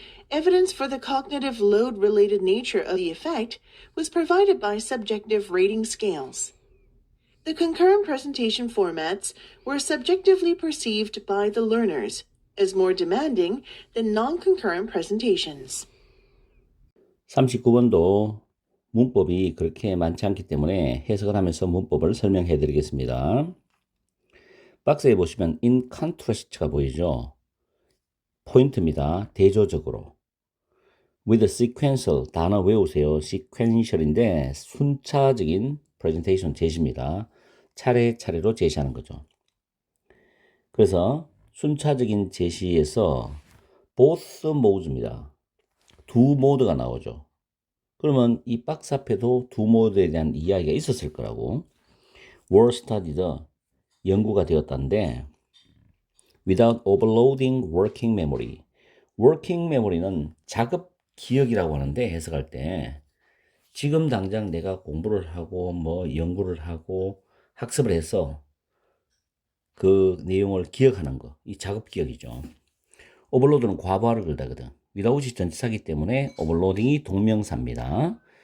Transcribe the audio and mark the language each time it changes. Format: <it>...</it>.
<en>Evidence for the cognitive load-related nature of the effect was provided by subjective rating scales. The concurrent presentation formats were subjectively perceived by the learners as more demanding than non-concurrent presentations.</en> <ko>39번도 문법이 그렇게 많지 않기 때문에 해석을 하면서 문법을 설명해 드리겠습니다. 박스에 보시면</ko> <en>in contrast</en> <ko>가 보이죠? 포인트입니다. 대조적으로. with sequential 단어 외우세요. sequential인데 순차적인 presentation 제시입니다. 차례차례로 제시하는 거죠. 그래서 순차적인 제시에서 both modes입니다. 두 모드가 나오죠. 그러면 이 박스 앞에도 두 모드에 대한 이야기가 있었을 거라고.</ko> <en>were studied,</en> <ko>연구가 되었다는데</ko> <en>without overloading working memory.</en> <ko>working memory는 작업 기억이라고 하는데 해석할 때 지금 당장 내가 공부를 하고 뭐 연구를 하고 학습을 해서 그 내용을 기억하는 거, 이 작업 기억이죠. 오버로드는 과부하를 걸다거든. without이 전치사기 때문에 오버로딩이 동명사입니다.</ko>